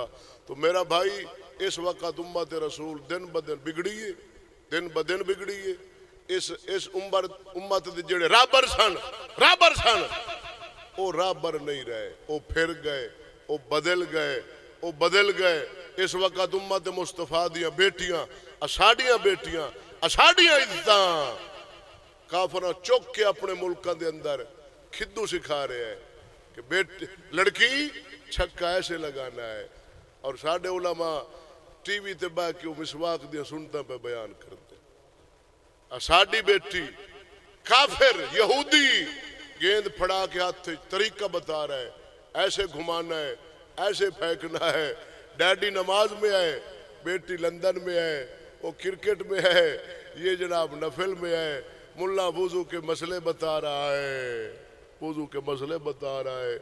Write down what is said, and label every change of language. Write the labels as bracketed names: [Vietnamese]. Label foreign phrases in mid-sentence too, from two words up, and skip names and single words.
[Urdu] تو میرا بھائی اس وقت امت رسول دن بدن بگڑی ہے، دن بدن بگڑی ہے۔ [Punjabi] اس امت دے جڑے رابر سن وہ رابر نہیں رہے، وہ پھر گئے، وہ بدل گئے، وہ بدل گئے۔ اس وقت امت مصطفیٰ دیاں بیٹیاں، اساڑیاں بیٹیاں، اساڑیاں عزتاں کافراں چک کے اپنے ملکاں دے اندر کھدو [Urdu] سکھا رہے ہیں کہ بیٹی لڑکی چھکا ایسے لگانا ہے، [Punjabi] اور ساڈے علماء ٹی وی تے بیٹھ کے مسواک دیاں سنتاں پہ [Urdu] بیان کرتے ہیں۔ [Punjabi] ساڈی بیٹی [Urdu] کافر یہودی گیند پھڑا کے ہاتھ طریقہ بتا رہا ہے، ایسے گھمانا ہے، ایسے پھینکنا ہے۔ ڈیڈی نماز میں ہے، بیٹی لندن میں ہے، وہ کرکٹ میں ہے، یہ جناب نفل میں ہے، ملا وضو کے مسئلے بتا رہا ہے، وضو کے مسئلے بتا رہا ہے۔